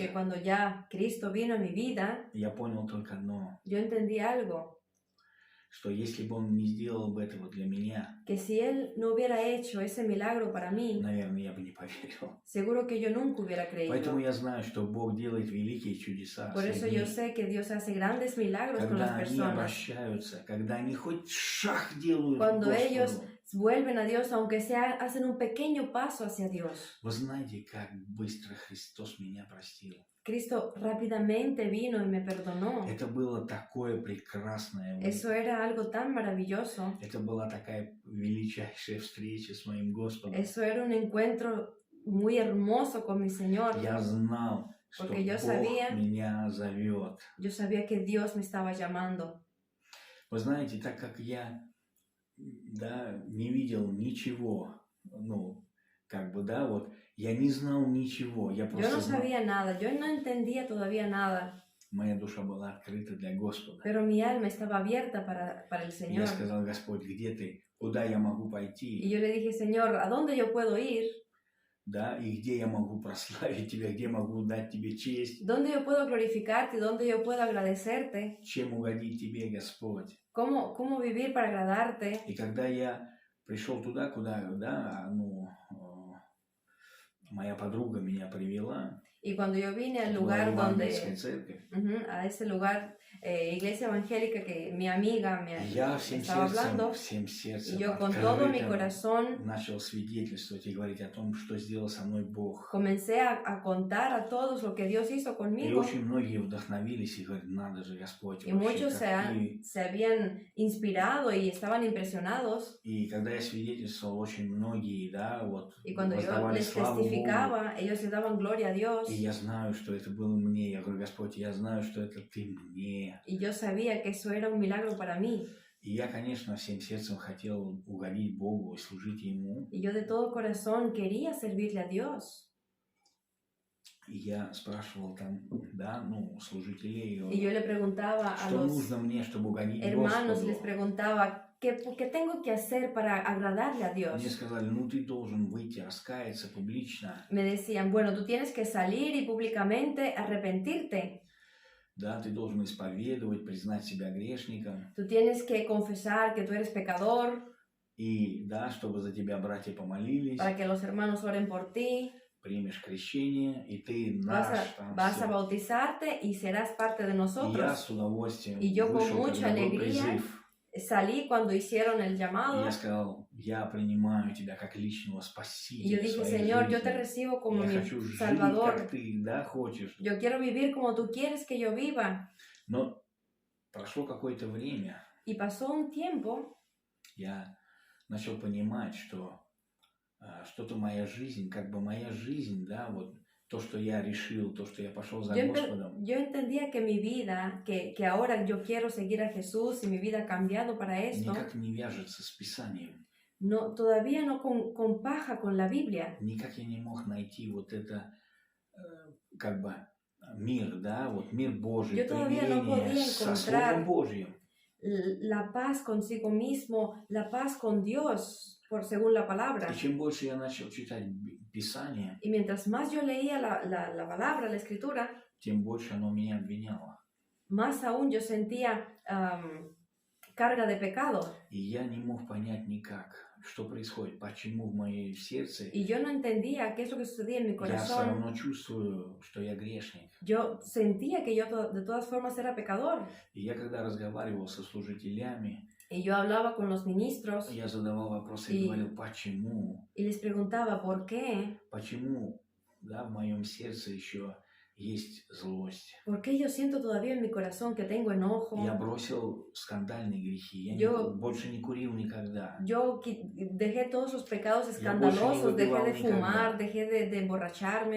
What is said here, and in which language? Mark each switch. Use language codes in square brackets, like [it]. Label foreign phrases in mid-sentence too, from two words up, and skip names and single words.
[es] que cuando ya Cristo vino a mi vida, [ru] я понял только одно, [es] yo entendí algo. [ru] что если бы Он не сделал бы этого для меня, [es] Que si Él no hubiera hecho ese milagro para mí, [ru] наверное, я бы не поверил. [es] seguro que yo nunca hubiera [ru] Поэтому [es] creído. [ru] я знаю, что Бог делает великие чудеса [es] Por [ru] с [es] eso [ru] людьми. [es] yo sé que Dios hace grandes milagros con [ru] Когда [es] las [ru] они [es] personas. [ru] обращаются, когда они хоть шаг делают к [es] Cuando [ru] Господу, [es] ellos vuelven a Dios, aunque sea, hacen un pequeño paso hacia Dios. [ru] Вы знаете, как быстро Христос меня простил? [es] Cristo rápidamente vino y me perdonó. [ru] Это было такое прекрасное [es] Eso era algo tan maravilloso. [ru] Это была такая величайшая встреча с моим Господом. [es] Eso era un encuentro muy hermoso con mi Señor. [ru] Я знал, что [es] Porque yo [ru] Бог [es] sabía- [ru] меня зовет. [es] Yo sabía que Dios me estaba llamando. [ru] Вы знаете, так как я не видел ничего, я не знал ничего, я [es] Yo [ru] просто [es] no [ru] знал, [es] sabía nada, yo no entendía todavía nada, [ru] моя душа была открыта для Господа. [es] pero mi alma estaba abierta para el [ru] И [es] Señor. [ru] я сказал: Господь, где ты? Куда я могу пойти? [es] Y yo le dije, Señor, ¿a dónde yo puedo ir? [ru] И где я могу прославить Тебя, где могу дать Тебе честь, [es] ¿Dónde yo puedo glorificarte? ¿Dónde yo puedo agradecerte? [ru] чем угодить Тебе, Господь. [es] ¿Cómo vivir para agradarte? [ru] И когда я пришел туда, куда, моя подруга меня привела, [es] Y cuando yo vine al [ru] это была [es] lugar [ru] евангельская [es] donde, [ru] церковь, [es] a ese lugar, iglesia evangélica que mi amiga me [ru] я всем [es] estaba hablando, [ru] сердцем [es] y yo con todo mi [ru] открыто [es] corazón [ru] начал свидетельствовать и говорить о том, что сделал со мной Бог. [es] comencé a contar a todos lo que Dios hizo [ru] И [es] conmigo. [ru] очень многие вдохновились и говорят: надо же, Господь, [es] Y [ru] вообще [es] muchos [ru] какие. [es] se habían inspirado y estaban impresionados. [ru] И когда я свидетельствовал, очень многие, [es] Y cuando yo [ru] воздавали [es] les [ru] славу Богу. [es] testificaba, ellos le daban gloria a Dios. [ru] И я знаю, что это было мне. Я говорю: Господь, я знаю, что это Ты мне. [es] Y yo sabía que eso era un milagro para mí. [ru] И я, конечно, всем сердцем хотел угодить Богу и служить Ему. [es] Y yo de todo corazón quería servirle a Dios. [ru] И я спрашивал там, служителей, [es] Y yo le preguntaba a [ru] что [es] los [ru] нужно мне, чтобы угодить [es] hermanos, les [ru] Господу. [es] preguntaba, ¿qué tengo que hacer para agradarle a Dios? [ru] Мне сказали: ты должен выйти, раскаяться публично. [es] Me decían, bueno, tú tienes que salir y públicamente arrepentirte. [ru] Ты должен исповедовать, признать себя грешником. [es] Tú tienes que confesar que tú eres pecador, [ru] И чтобы за тебя братья помолились, [es] para que los hermanos oren por ti. [ru] примешь крещение, и ты [es] Vas [ru] наш [es] a, [ru] там [es] vas a [ru] всё. [es] bautizarte y serás parte de [ru] И я [es] nosotros. [ru] с удовольствием [es] Y yo con [ru] вышел, [es] mucha [ru] когда был [es] alegría [ru] призыв. [es] Salí cuando hicieron el [ru] И [es] llamado. [ru] я сказал: я принимаю тебя как личного [es] Y yo [ru] спасителя [es] dije, [ru] своей [es] Señor, yo [ru] жизни. [es] te recibo como [ru] Я [es] mi [ru] хочу жить, [es] Salvador. [ru] как ты, хочешь. [es] Yo quiero vivir como tú quieres que yo viva. [ru] Но прошло какое-то время, [es] Y pasó un tiempo [ru] я начал понимать, что что-то моя жизнь, моя жизнь, то, что я решил, то, что я пошел за Господом, [es] yo entendía que mi vida, que ahora yo quiero seguir a Jesús y mi vida ha cambiado para esto, [ru] никак не вяжется с Писанием. [es] no, todavía no compaja con la Biblia. [ru] Никак я не мог найти вот это, мир, мир Божий, [es] Yo todavía no podía [ru] примирение со [es] encontrar [ru] Словом Божьим. [es] La paz consigo mismo, la paz con Dios, según la palabra. [ru] И чем больше я начал читать Писание, [es] Y mientras más yo leía la palabra, la escritura, [ru] тем больше оно меня обвиняло. [es] más aún yo sentía carga de pecado. [ru] И я не мог понять никак, что происходит, почему в моем сердце [es] Y yo no entendía qué es lo que sucedía en mi [ru] я все [es] corazón. [ru] равно чувствую, что я грешник. [es] Yo sentía que yo de todas formas era pecador. [ru] И я когда разговаривал со служителями, [es] Y yo hablaba con los ministros [ru] я задавал вопросы и говорил: почему? [es] y les preguntaba por qué. [ru] Почему, в моем сердце еще есть злость? [es] ¿Por qué yo siento todavía en mi corazón que tengo enojo? [ru] Я бросил скандальные грехи. Больше не курил никогда. [es] Yo dejé todos los pecados escandalosos, dejé de fumar, dejé de emborracharme.